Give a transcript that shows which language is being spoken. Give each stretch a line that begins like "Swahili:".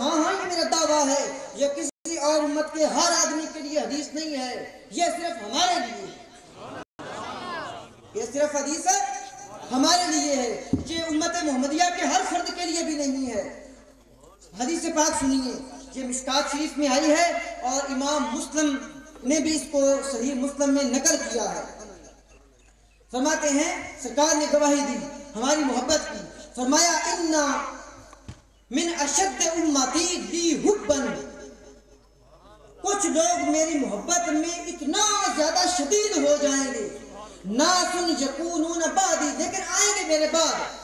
Urdu: ہاں ہاں یہ میرا دعویٰ ہے، یہ کسی اور امت کے ہر آدمی کے لیے حدیث نہیں ہے، یہ صرف ہمارے لیے، یہ صرف حدیث ہے ہمارے لیے ہے، یہ امت محمدیہ کے ہر فرد کے لیے بھی نہیں ہے. حدیث پاک سنیے، یہ مشکات شریف میں آئی ہے اور امام مسلم نے بھی اس کو صحیح مسلم میں نقل کیا ہے. فرماتے ہیں سرکار نے گواہی دی ہماری محبت کی. فرمایا
Arabic: انا من اشد امتی لی حبا،
Urdu: کچھ لوگ میری محبت میں اتنا زیادہ شدید ہو جائیں گے.
Arabic: ناس یکونون بعدی،
Urdu: لیکن آئیں گے میرے بعد.